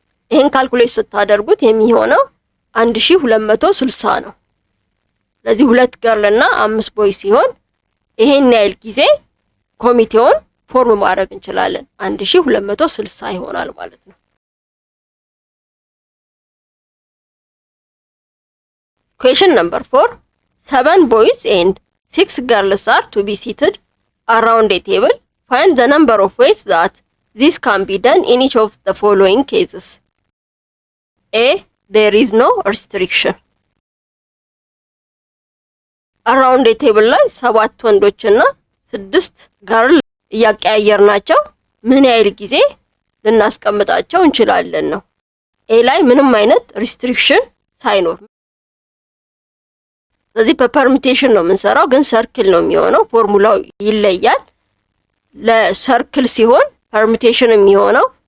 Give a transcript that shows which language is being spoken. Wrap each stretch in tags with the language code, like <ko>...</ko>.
<am>ይሄን ካልኩሌት ስታደርጉት የሚሆነው 1260 ነው። ስለዚህ 2 ገርል እና 5 ቦይ ሲሆን ይሄን ያህል ጊዜ ኮሚቴውን ፎርም ማድረግ እንችላለን። 1260 ይሆናል ማለት ነው።</am> <en>Question number 4. 7 boys and 6 girls are to be seated around a table. Find the number of ways that this can be done in each of the following cases. A. There is no restriction. Around a table</en> <am>ላይ 7 ወንዶችና 6 ገርል እያቀያየርናቸው ምን ያህል ጊዜ ልናስቀምጣቸው እንችላለን ነው። ኤ ላይ ምንም አይነት ሪስትሪክሽን ሳይኖር ስለዚህ በፐርሚቴሽን ነው የምንሰራው፣ ግን ሰርክል ነው የሚሆነው። ፎርሙላው ይለያል። ለሰርክል ሲሆን ፐርሚቴሽን የሚሆነው</am>